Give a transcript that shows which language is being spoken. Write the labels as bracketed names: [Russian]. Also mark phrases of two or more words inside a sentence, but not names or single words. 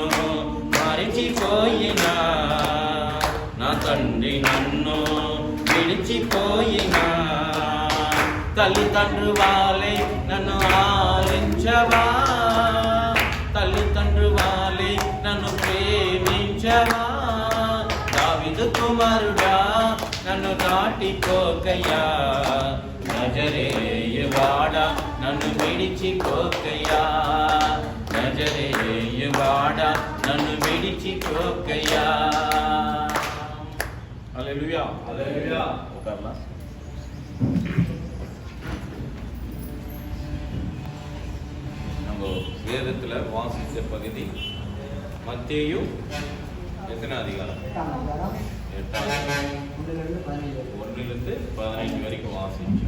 [Telugu] మరచిపోయినా, నా తండ్రి నన్ను విడిచిపోయినా, తల్లిదండ్రు వాళ్ళే నన్ను ఆలించవా, తల్లిదండ్రు వాళ్ళే నన్ను ప్రేమించవా, దావీదు కుమారుడా నన్ను దాటిపోకయ్యా, నజరేయువాడా నన్ను విడిచిపోకయ్యా, నజరేయువాడా నన్ను విడిచిపోకయ్యా. హల్లెలూయా, హల్లెలూయా. [Tamil] உட்காரலாம். நம்ம வேதத்துல வாசிச்ச பகுதி மத்தேயு எத்தனை அதிகாரம்? 1 15 வரைக்கும் வாசிச்சோம்.